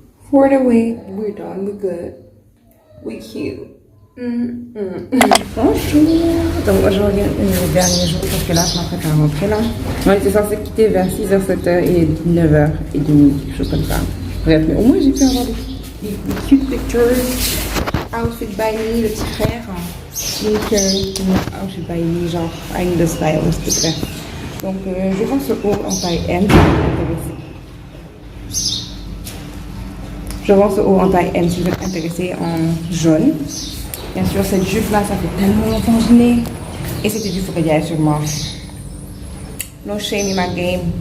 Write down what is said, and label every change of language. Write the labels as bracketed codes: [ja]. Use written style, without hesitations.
[en] For the way, we're done, we're good. We cute. Bonjour. [fr] Donc moi je reviens le dernier jour parce que là je m'apprête à rentrer là. On était censé quitter vers 6 h, 7 h et 9 h 30, quelque chose comme ça. Bref, mais au moins j'ai pu avoir des [en] cute pictures. Outfit by me, [fr] le petit frère. [en] Sneaker. Outfit by me, genre I need a stylist, bref. [fr] Donc je vends ce haut en taille M si vous êtes intéressé. Je vends ce haut en taille M si vous êtes intéressé en jaune. Bien sûr, cette jupe-là, ça fait tellement longtemps que je l'ai. Et c'était du Foucault sûrement. [en] No shame in my game.